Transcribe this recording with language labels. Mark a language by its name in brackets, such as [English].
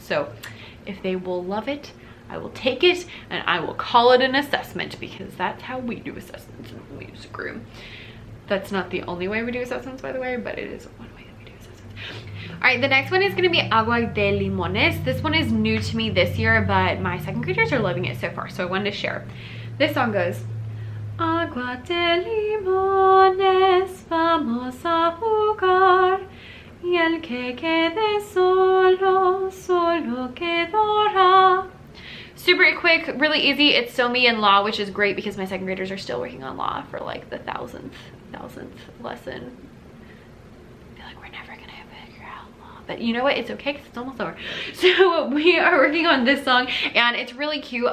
[English] So if they will love it, I will take it and I will call it an assessment, because that's how we do assessments in the music room. That's not the only way we do assessments, by the way, but it is one way that we do assessments. All right, the next one is gonna be Agua de Limones. This one is new to me this year, but my 2nd graders are loving it so far, so I wanted to share. This song goes, [Spanish] Agua de Limones, vamos a jugar, y el que quede solo, solo quedará. [English] Super quick, really easy. It's still me and law, which is great because my 2nd graders are still working on law for like the thousandth lesson. I feel like we're never gonna figure out law, but you know what? It's okay because it's almost over. So we are working on this song, and it's really cute.